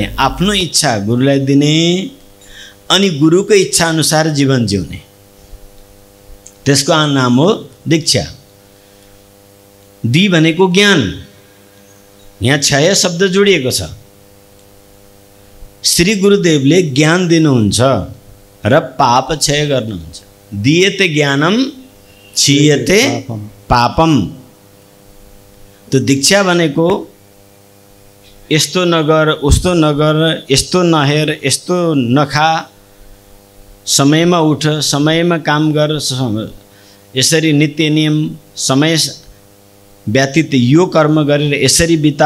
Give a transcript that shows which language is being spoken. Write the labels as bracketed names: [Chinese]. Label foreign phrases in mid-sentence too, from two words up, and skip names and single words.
[Nepali] आफ्नो इच्छा गुरुलाई दिने अनि गुरुको इच्छा अनुसार जीवन जिउने, त्यसको नाम हो दीक्षा। दि भनेको ज्ञान। यहाँ 6 शब्द जोडिएको छ। श्री गुरुदेवले ज्ञान दिनुहुन्छ र पाप क्षय गर्नुहुन्छ। [Sanskrit] दिएते ज्ञानम क्षीयते पापम। [Nepali] तो दीक्षा भनेको यस्तो नगर, उस्तो नगर, यस्तो नहेर, यस्तो नखा, समयमा उठ, समयमा काम गर, यसरी नित्य नियम समय व्यतीत यो कर्म गरेर यसरी बिता।